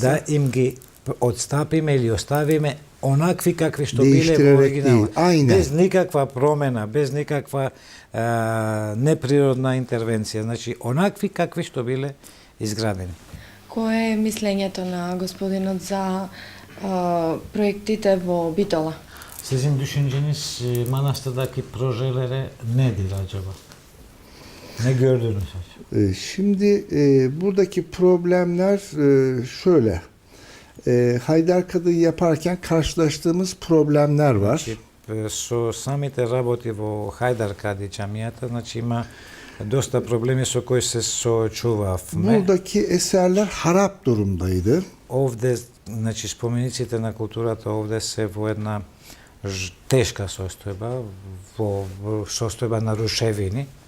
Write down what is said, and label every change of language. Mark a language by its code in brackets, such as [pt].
[mk] да им ги одстапиме или оставиме онакви какви што биле [tr] Değiştirerek [mk] во оригинал. [tr] değil, aynen. [mk] Без никаква промена, без никаква неприродна интервенција. Значи, онакви какви што биле изградени. Кое е мислењето на господинот за проектите во Битола? [tr] Sizin düşünceniz manastırdaki projelere nedir acaba? Ne gördünüz acaba? Şimdi buradaki problemler şöyle. Haydarkadı'yı yaparken karşılaştığımız problemler var. [mk] Со самите работи во Хајдаркади џамијата, значи има доста проблеми со кои се соочувавме. [tr] Buradaki eserler harap durumdaydı. [mk] Овде, значи спомениците на културата овде се во една тешка состојба, во состојба на рушевини.